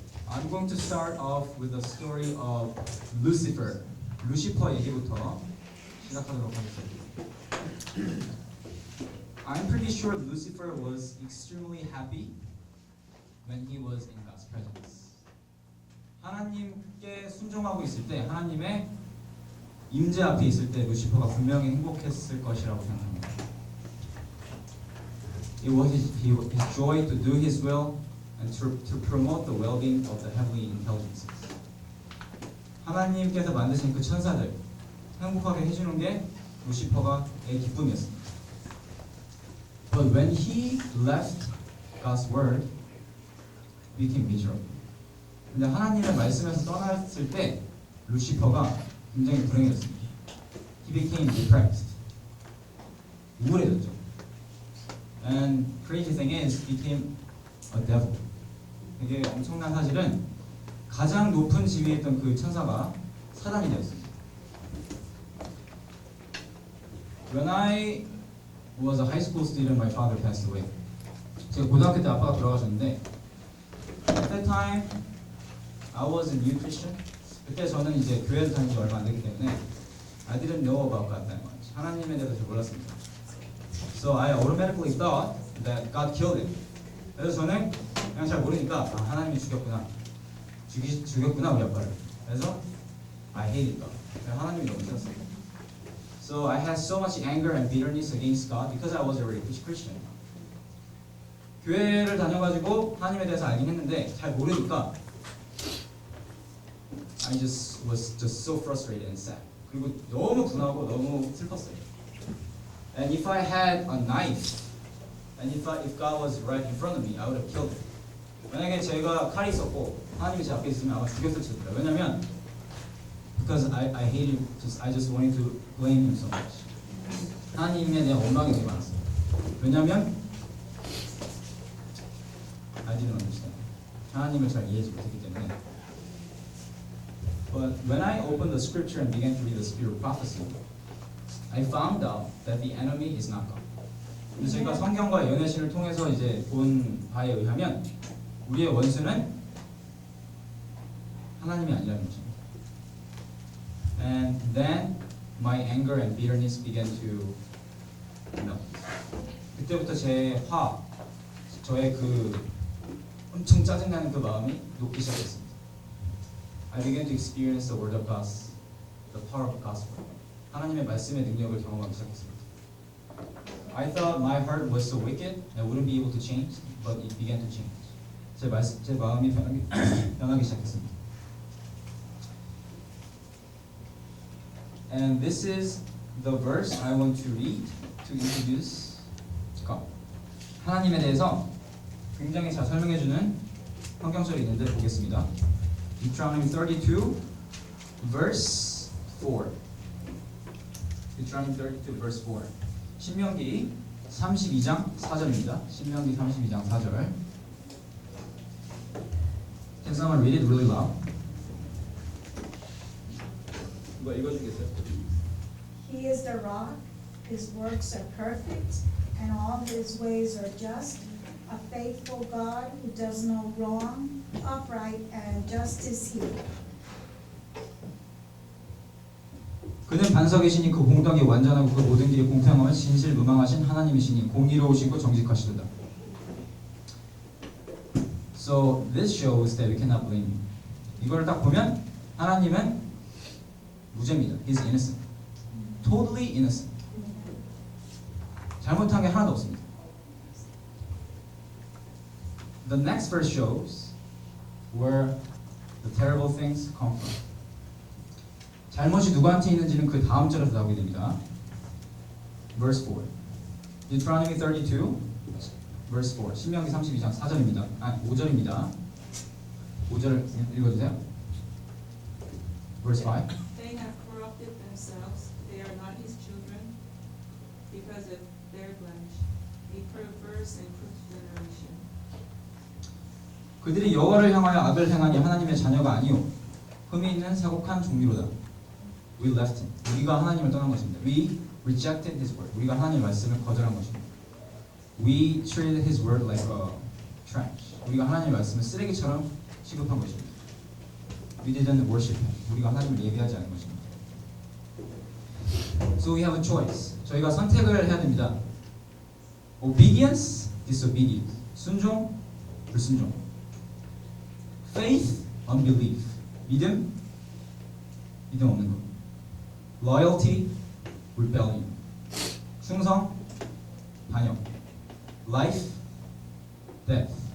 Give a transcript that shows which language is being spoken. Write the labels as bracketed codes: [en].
[en] I'm going to start off with the story of Lucifer. [ko] 루시퍼 얘기부터 시작하도록 하겠습니다. [en] I'm pretty sure Lucifer was extremely happy when he was in God's presence. [ko] 하나님께 순종하고 있을 때, 하나님의 임재 앞에 있을 때 루시퍼가 분명히 행복했을 것이라고 생각합니다. [en] It was his joy to do his will and to promote the well-being of the heavenly intelligences. [ko] 하나님께서 만드신 그 천사들 행복하게 해주는 게 루시퍼의 기쁨이었습니다. [en] But when he left God's word, he became miserable. [ko] 근데 하나님의 말씀에서 떠났을 때 루시퍼가 굉장히 불행해졌습니다. [en] He became depressed. [ko] 우울해졌죠. [en] And crazy thing is, he became a devil. [ko] 이게 엄청난 사실은 가장 높은 지위에 있던 그 천사가 사단이 되었습니다. [en] When I was a high school student, my father passed away. [ko] 제가 고등학교 때 아빠가 돌아가셨는데, [en] at that time, I was a new Christian. [ko] 그때 저는 이제 교회를 다닌 지 얼마 안 되기 때문에 [en] I didn't know about God that much. [ko] 하나님에 대해서 잘 몰랐습니다. [en] So I automatically thought that God killed him. [ko] 그래서 저는 그냥 잘 모르니까 하나님이 죽였구나. 죽였구나 우리 아빠를. 그래서 [en] I hated God. [ko] 하나님이 너무 싫었어요. [en] So I had so much anger and bitterness against God because I was already Christian. [ko] 교회를 다녀가지고 하나님에 대해서 알긴 했는데 잘 모르니까 [en] I was just so frustrated and sad. [ko] 그리고 너무 분하고 너무 슬펐어요. [en] And if I had a knife, and if God was right in front of me, I would have killed him. [ko] 만약에 제가 칼이 있었고 하나님이 제 앞에 있으면 아마 죽였을 텐데. 왜냐면 [en] because I hated, I just wanted to blame him so much. [ko] 하나님에 대한 원망이 되게 많았어요. 왜냐면 [en] I didn't understand. [ko] 하나님을 잘 이해하지 못했기 때문에. [en] But when I opened the scripture and began to read the spirit of prophecy, I found out that the enemy is not God. [ko] 근데 제가 성경과 연애신을 통해서 이제 본 바에 의하면 우리의 원수는 하나님이 아니라는 것입니다. [en] And then my anger and bitterness began to melt. [ko] 그때부터 제 저의 그 엄청 짜증나는 그 마음이 녹기 시작했습니다. [en] I began to experience the word of God, the power of God's word. [ko] 하나님의 말씀의 능력을 경험하기 시작했습니다. [en] I thought my heart was so wicked I wouldn't be able to change, but it began to change. [ko] 제 마음이 변하기 시작했습니다. [en] And this is the verse I want to read to introduce God. [ko] 하나님에 대해서 굉장히 잘 설명해주는 성경절이 있는데 보겠습니다. [en] Deuteronomy 32, verse 4. Deuteronomy 32, verse 4. [ko] 신명기 32장 4절입니다. 신명기 32장 4절. [en] Can someone read it really loud? [ko] 누가 읽어주겠어요? [en] He is the rock, his works are perfect, and all his ways are just. A faithful God who does no wrong, upright and just is he. [ko] 그는 반석이시니 그 공덕이 완전하고 그 모든 길이 공평하면 진실무망하신 하나님이시니 공의로우시고 정직하시도다. [en] So this shows that we cannot blame him. [ko] 이걸 딱 보면 하나님은 무죄입니다. [en] He's innocent. Totally innocent. [ko] 잘못한 게 하나도 없습니다. [en] The next verse shows where the terrible things come from. [ko] 잘못이 누구한테 있는지는 그 다음 절에서 나오게 됩니다. [en] Verse 4. Deuteronomy 32, verse 4. [ko] 신명기 32장 4절입니다. 5절입니다. 5절 읽어주세요. [en] Verse 5. They have corrupted themselves. They are not his children because of their blemish, a perverse and crooked generation. [ko] 그들이 여호와를 향하여 악을 행하니 하나님의 자녀가 아니요 흠이 있는 사곡한 종류로다. [en] We left him. [ko] 우리가 하나님을 떠난 것입니다. [en] We rejected his word. [ko] 우리가 하나님의 말씀을 거절한 것입니다. [en] We treated his word like a trash. [ko] 우리가 하나님의 말씀을 쓰레기처럼 취급한 것입니다. [en] We didn't worship him. [ko] 우리가 하나님을 예배하지 않은 것입니다. [en] So we have a choice. [ko] 저희가 선택을 해야 됩니다. [en] Obedience, disobedience. [ko] 순종, 불순종. [en] Faith, unbelief. [ko] 믿음, 믿음 없는 것. [en] Loyalty, rebellion. [ko] 충성, 반역. [en] Life, death.